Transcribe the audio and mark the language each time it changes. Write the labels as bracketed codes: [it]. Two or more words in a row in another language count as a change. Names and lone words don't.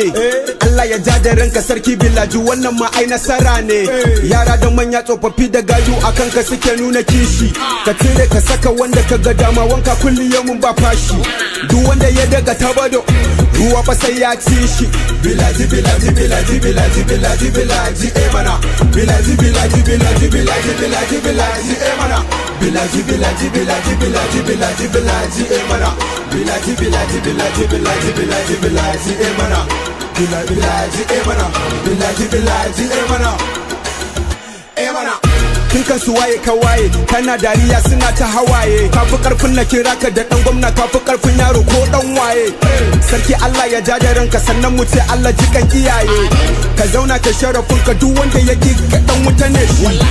[ha] Eh. Allah ya ja da ranka sarki Bilaji, wannan ma ai nasara ne. Eh. Yara da manya, tsofaffi da gayu a kanka suke nuna kishi. Ka cire ka saka wanda ka ga dama, wanka [ar] كل يوم [ha] ba fashi. Duk wanda ya daga tabado, ruwa fa sai ya ci shi. Bilaji, Bilaji, Bilaji, Bilaji, Bilaji, Bilaji, eh mana. Bilaji, Bilaji, Bilaji, Bilaji, Bilaji, eh mana. Bilaji, Bilaji, Bilaji, Bilaji, Bilaji, Bilaji, eh mana. Bilaji, bilaji, bilaji, bilaji, bilaji, bilaji, eh mana. Bila-, bilaji, eh mana. Bilaji, bilaji, eh mana. Eh mana. Tun kan su waye ka waye, kana dariya suna ta hawaye. Ka fi karfin na kira ka da ɗan gwamna, ka fi karfin yaro ko ɗan waye. Sarki Allah ya ja da ranka, sannan mu ce Allah ji kan iyaye. Ka zauna ka sharafin ka, duk wanda ya ƙi ka ɗan wuta ne shi.